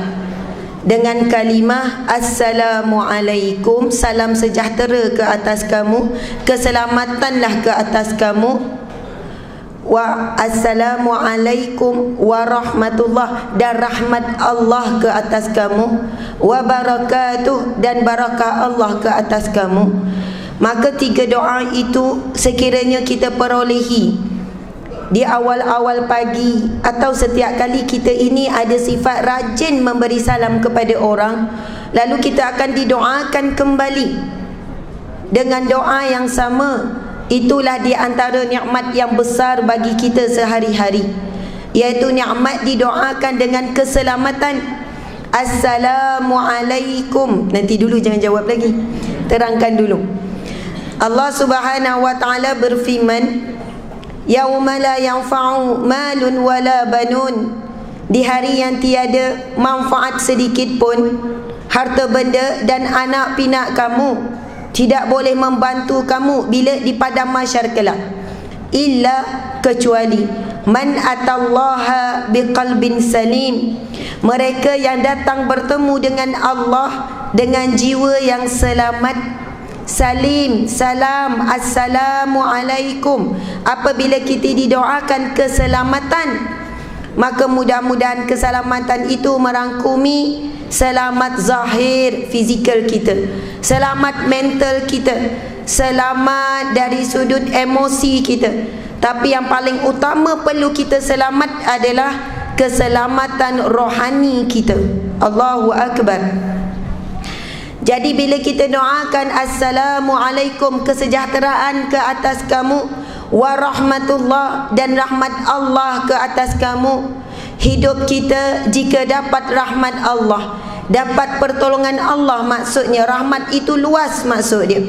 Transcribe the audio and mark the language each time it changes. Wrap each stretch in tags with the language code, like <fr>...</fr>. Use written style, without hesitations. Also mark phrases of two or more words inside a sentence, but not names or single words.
<ms>Dengan kalimah Assalamualaikum, salam sejahtera ke atas kamu, keselamatanlah ke atas kamu.</ms> <ar>و السلام عليكم ورحمة الله,</ar> <ms>dan rahmat Allah ke atas kamu.</ms> <ar>وبركاته,</ar> <ms>dan barakah Allah ke atas kamu. Maka 3 doa itu sekiranya kita perolehi di awal-awal pagi atau setiap kali kita ini ada sifat rajin memberi salam kepada orang, lalu kita akan didoakan kembali dengan doa yang sama. Itulah di antara nikmat yang besar bagi kita sehari-hari, iaitu nikmat didoakan dengan keselamatan. Assalamualaikum. Nanti dulu, jangan jawab lagi, terangkan dulu.</ms> <ar>الله سبحانه وتعالى berfirman, يوم لا ينفع مال ولا بنون.</ar> <ms>Di hari yang tiada manfaat sedikit pun harta benda dan anak pinak kamu tidak boleh membantu kamu bila di padang mahsyar kelak,</ms> <ar>إلا kecuali من أتى الله بقلب سليم,</ar> <ms>mereka yang datang bertemu dengan Allah dengan jiwa yang selamat. Salim, salam, assalamualaikum. Apabila kita didoakan keselamatan, maka mudah-mudahan keselamatan itu merangkumi selamat zahir fizikal kita, selamat mental kita, selamat dari sudut emosi kita. Tapi yang paling utama perlu kita selamat adalah keselamatan rohani kita.</ms> <ar>الله أكبر.</ar> <ms>Jadi bila kita doakan Assalamualaikum, kesejahteraan ke atas kamu, warahmatullah, dan rahmat Allah ke atas kamu, hidup kita jika dapat rahmat Allah, dapat pertolongan Allah, maksudnya rahmat itu luas maksud dia.</ms>